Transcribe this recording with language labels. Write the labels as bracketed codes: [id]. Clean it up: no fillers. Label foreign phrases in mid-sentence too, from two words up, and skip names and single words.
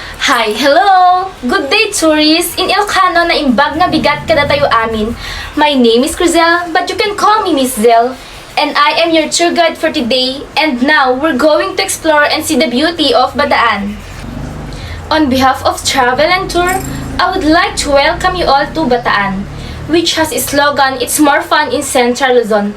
[en] Hi, hello! Good day, tourists! [ilo] In Ilocano na imbag na bigat kada tayo amin. [en] My name is Crizel, but you can call me Miss Zel. And I am your tour guide for today. And now, we're going to explore and see the beauty of Bataan. On behalf of Travel and Tour, I would like to welcome you all to Bataan, which has a slogan, "It's more fun in Central Luzon."